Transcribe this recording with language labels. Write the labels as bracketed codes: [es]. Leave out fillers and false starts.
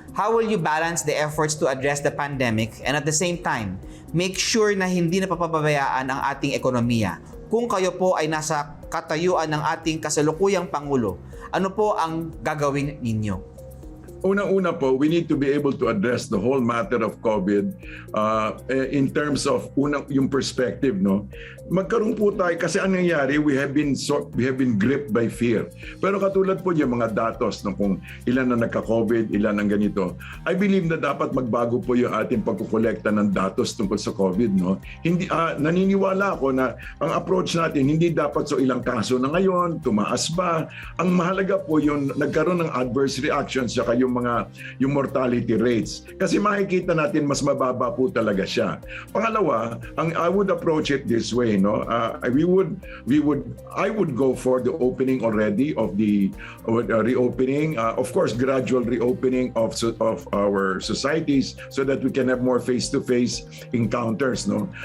[en] How will you balance the efforts to address the pandemic and at the same time, make sure [tl] na hindi napapabayaan ang ating ekonomiya? Kung kayo po ay nasa katayuan ng ating kasalukuyang Pangulo, ano po ang gagawin ninyo? Unang-una po, [en] we need to be able to address the whole matter of COVID in terms of yung perspective, no. [tl] Magkaroon po tayo kasi ang nangyayari, [en] we have been gripped by fear. [tl] Pero katulad po yung mga datos no, kung ilan na nagka-COVID, ilan ang ganito. [en] I believe [tl] na dapat magbago po yung ating pagkukolekta ng datos tungkol sa COVID, no. Hindi naniniwala ako na ang approach natin hindi dapat so ilang kaso na ngayon, tumaas ba. Ang mahalaga po yung nagkaroon ng adverse reactions saka yung yung mortality rates. Kasi makikita natin mas mababa po talaga siya. Pangalawa, [en] I would approach it this way, no. I would go for the opening already of the reopening, of course gradual reopening of our societies so that we can have more face-to-face encounters, no.